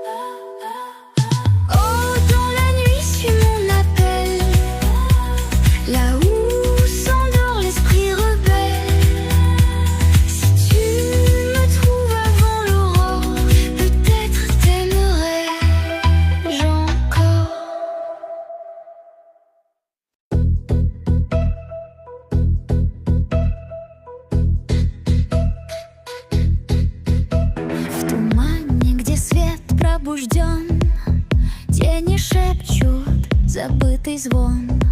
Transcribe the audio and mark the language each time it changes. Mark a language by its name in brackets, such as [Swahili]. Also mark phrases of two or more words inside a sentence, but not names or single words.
[French] Oh, dans la nuit suis mon appel, là où s'endort l'esprit rebelle. Si tu me trouves avant l'aurore, peut-être t'aimerais-je encore. [Russian] В тумане, где свет пробужден, тени шепчут забытый звон.